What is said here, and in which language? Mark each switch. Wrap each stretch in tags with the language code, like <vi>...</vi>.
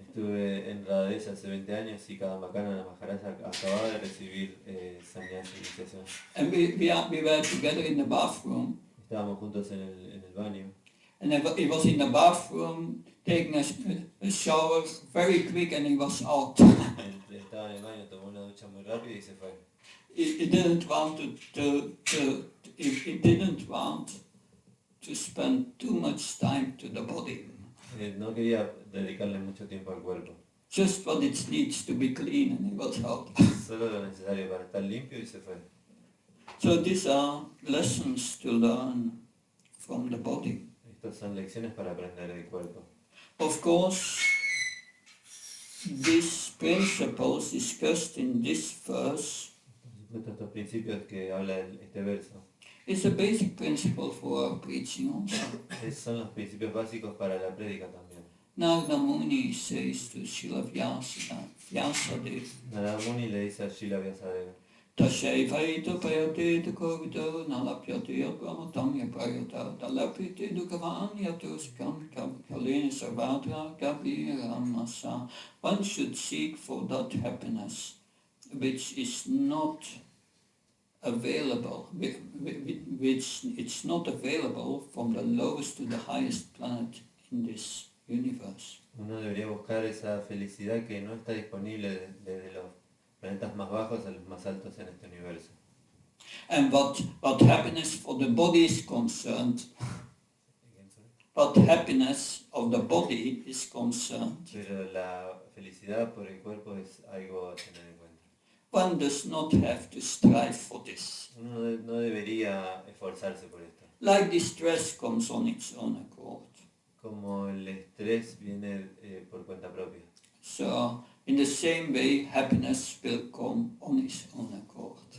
<es>Estuve en Radhadesh hace 20 años y Kadambakana Maharaj acababa de recibir sannyasa iniciación.</es> <en>And we were together in the bathroom,</en> <es>Estábamos juntos en el baño.</es> <en>and he was in the bathroom taking a shower very quick, and he was out.</en> <es>Él estaba en el baño, tomó una ducha muy rápida y se fue.</es> <en>He didn't want he didn't want to spend too much time to the body.</en> <es>No quería dedicarle mucho tiempo al cuerpo.</es> <en>Just what it needs to be clean, and he was out.</en> <es>Solo lo necesario para estar limpio y se fue.</es> <en>So these are lessons to learn from the body.</en> <es>Estas son lecciones para aprender del cuerpo.</es> <en>Of course, these principles discussed in this verse</en> <es>Estos principios que habla este verso</es> <en>is a basic principle for our preaching also.</en> <es>son los principios básicos para la prédica también.</es> <en>Narada Muni says to Srila Vyasadeva,</en> <es>Narada Muni le dice a Srila Vyasadeva, Tashaivaita payate kavito nalapyate abramatam yapayata talapite dukavan yatoskam kalini sarvatra kaviramasa.</es> <en>One should seek for that happiness which is not available, which it's not available from the lowest to the highest planet in this universe.</en> <es>uno debería buscar esa felicidad que no está disponible desde los planetas más bajos a los más altos en este universo.</es> <en>And what happiness for the body is concerned, what happiness of the body is concerned,</en> <es>Pero la felicidad por el cuerpo es algo a tener en cuenta.</es> <en>one does not have to strive for this.</en> <es>Uno no debería esforzarse por esto.</es> <en>Like distress comes on its own accord.</en> <es>Como el estrés viene por cuenta propia.</es> <en>So, in the same way, happiness will come on its own accord.</en>